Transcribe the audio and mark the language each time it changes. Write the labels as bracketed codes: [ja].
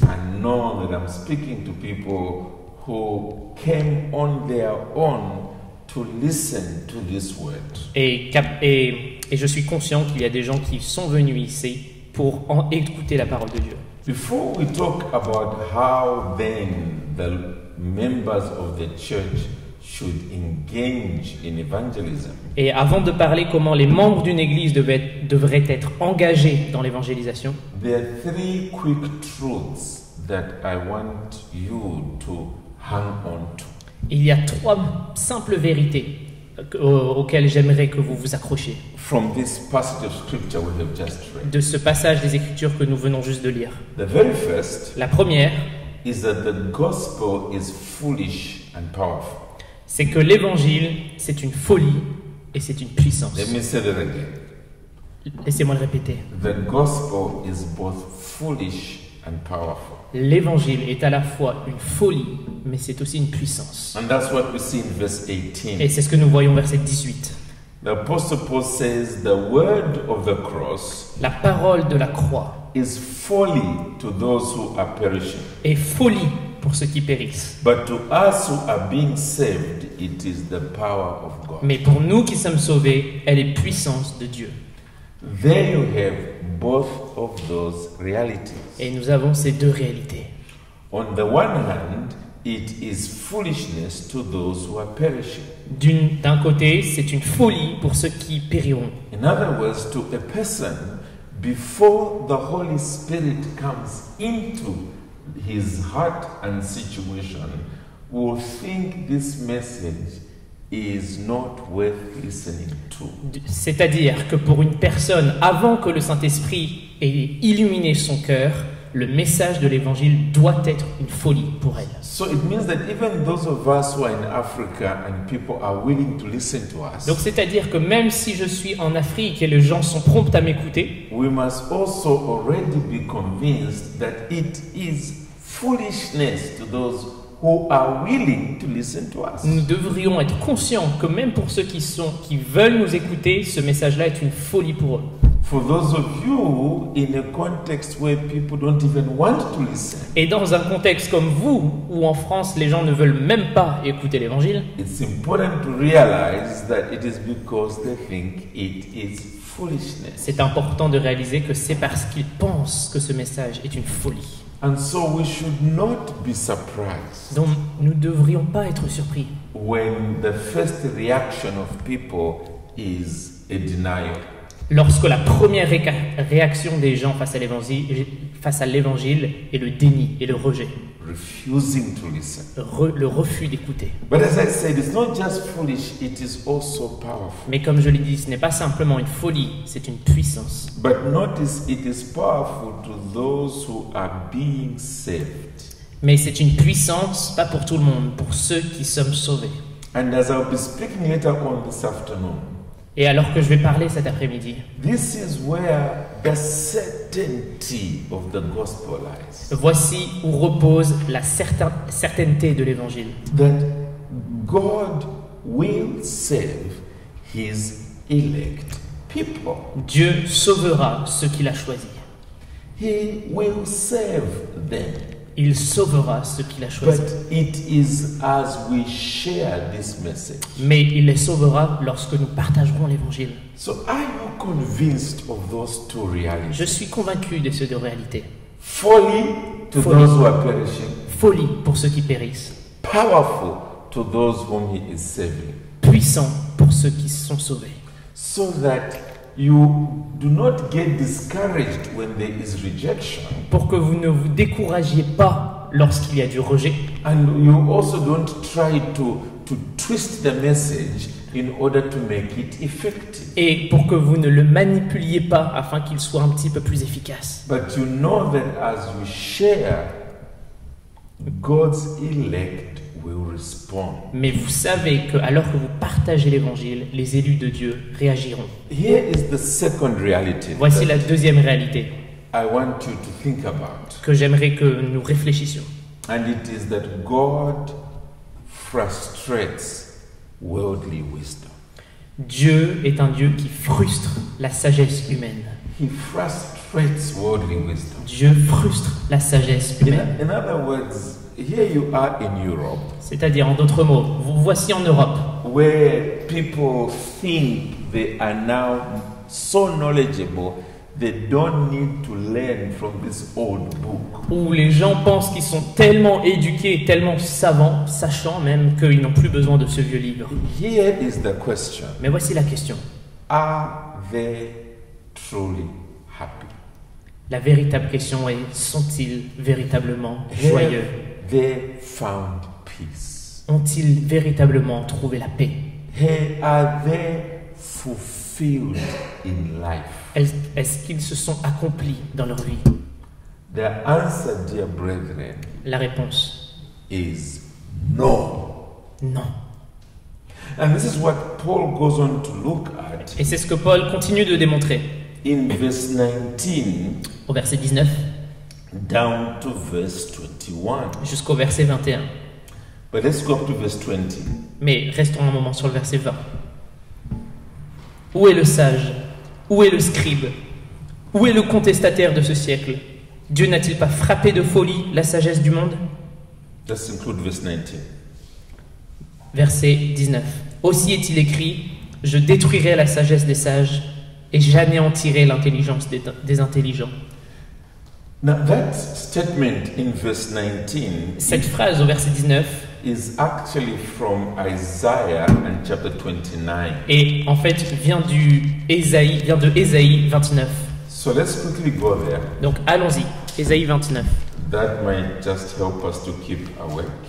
[en] And know that I'm speaking to people who came on their own to listen to this word. [fr] Et je suis conscient qu'il y a des gens qui sont venus ici pour écouter la parole de Dieu. [en] Before we talk about how then the members of the church should engage in evangelism, [fr] Et avant de parler comment les membres d'une église devraient être engagés dans l'évangélisation, [en] there are three quick truths that I want you to hang on to. [fr] Il y a 3 simples vérités auxquelles j'aimerais que vous vous accrochiez [en] from this passage of scripture we have just read. [fr] de ce passage des Écritures que nous venons juste de lire. [en] The very first [fr] La première, [en] is that the gospel is foolish and powerful. [fr] c'est que l'Évangile, c'est une folie et c'est une puissance. [en] Let me say that again. [fr] Laissez-moi le répéter. [en] The gospel is both foolish and powerful. [fr] L'Évangile est à la fois une folie, mais c'est aussi une puissance. [en] And that's what we see in verse [fr] Et [en] 18. [fr] c'est ce que nous voyons au verset 18. [en] The Apostle Paul says the word of the cross [fr] La parole de la croix [en] is folly to those who are perishing. [fr] est folie pour ceux qui périssent. [en] But to us who are being saved, it is the power of God. [fr] Mais pour nous qui sommes sauvés, elle est puissance de Dieu. [en] There you have both of those realities. [fr] Et nous avons ces deux réalités. [en] On the one hand, it is foolishness to those who are perishing. [fr] D'un côté, c'est une folie pour ceux qui périront. [en] In other words, to a person, before the Holy Spirit comes into his heart and situation, will think this message is not worth listening to. [fr] C'est-à-dire que pour une personne, avant que le Saint-Esprit ait illuminé son cœur, le message de l'Évangile doit être une folie pour elle. [en] So it means that even those of us who are in Africa and people are willing to listen to us, [fr] Donc c'est-à-dire que même si je suis en Afrique et les gens sont prompts à m'écouter, [en] we must also already be convinced that it is foolishness to those who are willing to listen to us. [fr] nous devrions être conscients que même pour ceux qui veulent nous écouter, ce message-là est une folie pour eux. [en] For those of you in a context where people don't even want to listen, [fr] Et dans un contexte comme vous, où en France les gens ne veulent même pas écouter l'Évangile, [en] it's important to realize that it is because they think it is foolishness. [fr] c'est important de réaliser que c'est parce qu'ils pensent que ce message est une folie. [en] And so we should not be surprised [fr] Donc nous ne devrions pas être surpris [en] when the first reaction of people is a denial. [fr] lorsque la première réaction des gens face à l'Évangile est le déni et le rejet, [en] Refusing to listen. [fr] le refus d'écouter. [en] But as I said, it's not just foolish, it is also powerful. [fr] Mais comme je l'ai dit, ce n'est pas simplement une folie, c'est une puissance. [en] But notice it is powerful to those who are being saved. [fr] Mais c'est une puissance, pas pour tout le monde, pour ceux qui sommes sauvés. [en] And as I'll be speaking later on this afternoon, [fr] Et alors que je vais parler cet après-midi, [en] this is where the certainty of the gospel lies. [fr] voici où repose la certainté de l'Évangile. [en] That God will save his elect people. [fr] Dieu sauvera ceux qu'il a choisis. [en] He will save them. [fr] Il sauvera ceux qu'il a choisis. [en] But it is as we share this message. [fr] Mais il les sauvera lorsque nous partagerons l'Évangile. [en] So are you convinced of those two realities? [fr] Je suis convaincu de ces deux réalités. [en] Folly to Folly. those who are perishing. [fr] Folie pour ceux qui périssent. [en] Powerful to those whom he is saving. [fr] Puissant pour ceux qui sont sauvés. [en] So that you do not get discouraged when there is rejection. [fr] Pour que vous ne vous découragiez pas lorsqu'il y a du rejet. [en] And you also don't try to twist the message in order to make it effective. [fr] Et pour que vous ne le manipuliez pas afin qu'il soit un petit peu plus efficace. [en] But you know that as you share, God's elect will respond. [fr] Mais vous savez que alors que vous partagez l'Évangile, les élus de Dieu réagiront. [en] Here is the second reality [fr] Voici [en] that [fr] la deuxième réalité [en] I want you to think about. [fr] que j'aimerais que nous réfléchissions. [en] And it is that God frustrates worldly wisdom. [fr] Dieu est un Dieu qui frustre la sagesse humaine. [en] He frustrates worldly wisdom. [fr] Dieu frustre la sagesse humaine. [en] In other words, here you are in Europe, [fr] C'est-à-dire, en d'autres mots, vous voici en Europe, [en] where people think they are now so knowledgeable they don't need to learn from this old book. [fr] où les gens pensent qu'ils sont tellement éduqués, tellement savants, sachant même qu'ils n'ont plus besoin de ce vieux livre. [en] Here is the question. [fr] Mais voici la question. [en] Are they truly happy? [fr] La véritable question est, sont-ils véritablement [en] Have [fr] joyeux? [en] they found peace? [fr] ont-ils véritablement trouvé la paix? [en] Are they fulfilled in life? [fr] Est-ce qu'ils se sont accomplis dans leur vie? [en] The answer, dear brethren, [fr] La réponse, [en] is no. [fr] non. [en] And this is what Paul goes on to look at [fr] Et c'est ce que Paul continue de démontrer [en] in verse 19 [fr] au verset 19 [en] down to verse 21. [fr] jusqu'au verset 21. [en] But let's go up to verse 20. [fr] Mais restons un moment sur le verset 20. Où est le sage? Où est le scribe? Où est le contestataire de ce siècle? Dieu n'a-t-il pas frappé de folie la sagesse du monde? [en] Let's include verse 19. [fr] Verset 19. Aussi est-il écrit, je détruirai la sagesse des sages et j'anéantirai l'intelligence des intelligents. [en] Now that statement in verse 19 [fr] Cette phrase au verset 19 [en] is actually from Isaiah and chapter 29. [fr] et en fait vient de Ésaïe 29. [en] So let's quickly go there. [fr] Donc allons-y, Ésaïe 29. [en] That might just help us to keep awake.